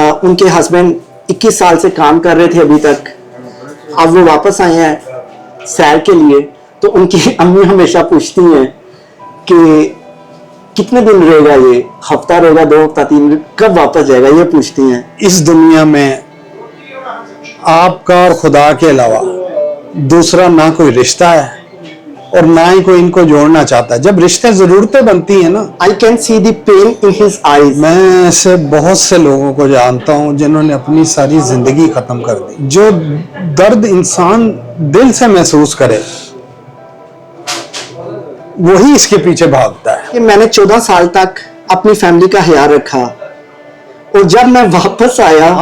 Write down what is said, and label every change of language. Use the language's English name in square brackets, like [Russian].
[Urdu] ان کے ہسبینڈ 21 سال سے کام کر رہے تھے ابھی تک، اب وہ واپس آئے ہیں سیر کے لیے، تو ان کی امی ہمیشہ پوچھتی ہیں کہ کتنے دن رہے گا، یہ ہفتہ رہے گا، 2 ہفتہ، 3 دن، کب واپس جائے گا، یہ پوچھتی ہیں۔ اس دنیا میں آپ کا اور خدا کے علاوہ دوسرا نہ کوئی رشتہ ہے اور نہ ہی کوئی ان کو جوڑنا چاہتا ہے۔ جب رشتے ضرورتیں بنتی ہیں نا، [English] I can see the pain in his eyes۔ [Urdu] میں ایسے بہت سے لوگوں کو جانتا ہوں جنہوں نے اپنی ساری زندگی ختم کر دی۔ جو درد انسان دل سے محسوس کرے وہی اس کے پیچھے بھاگتا ہے۔ کہ میں نے 14 سال تک اپنی فیملی کا خیال رکھا، اور جب میں واپس آیا،